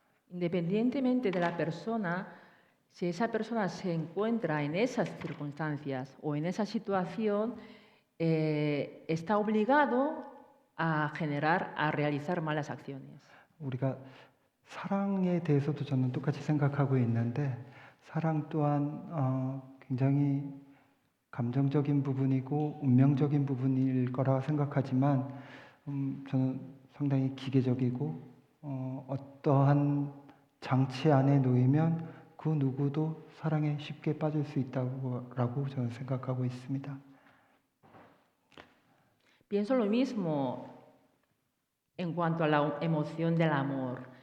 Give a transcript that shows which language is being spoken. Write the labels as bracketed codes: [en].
[es] Independientemente de la persona, si esa persona se encuentra en esas circunstancias o en esa situación, está obligado a realizar malas acciones. [ko] 우리가 사랑에 대해서도 저는 똑같이 생각하고 있는데 사랑 또한 굉장히 감정적인 부분이고 운명적인 부분일 거라 생각하지만 저는 상당히 기계적이고 어떠한 장치 안에 놓이면 그 누구도 사랑에 쉽게 빠질 수 있다고 저는 생각하고 있습니다. [es] Pienso lo mismo en cuanto a la emoción del amor.